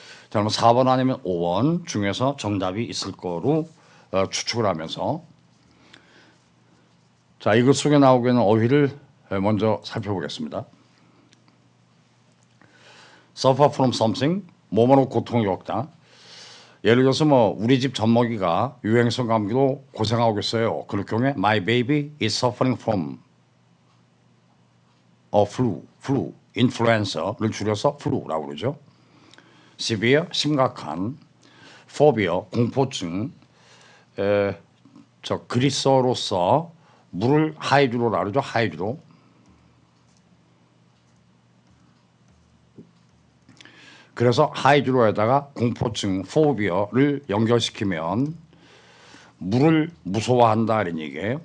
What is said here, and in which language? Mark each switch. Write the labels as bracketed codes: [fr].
[ko] 자, 그럼 4번 아니면 5번 중에서 정답이 있을 거로 추측을 하면서 자, 이것 속에 나오고 있는 어휘를 먼저 살펴보겠습니다. [en] suffer from something, [ko] 몸으로 고통을 겪다. 예를 들어서 뭐 우리 집 젖먹이가 유행성 감기로 고생하고 있어요. 그럴 경우에 [en] my baby is suffering from a flu, [ko] influenza를 줄여서 flu라고 그러죠. severe, 심각한, phobia, 공포증, 그리스어로서 물을 하이드로라 그러죠. 하이드로. 그래서 하이드로에다가 공포증, 포비어를 연결시키면 물을 무서워한다 이런 얘기예요.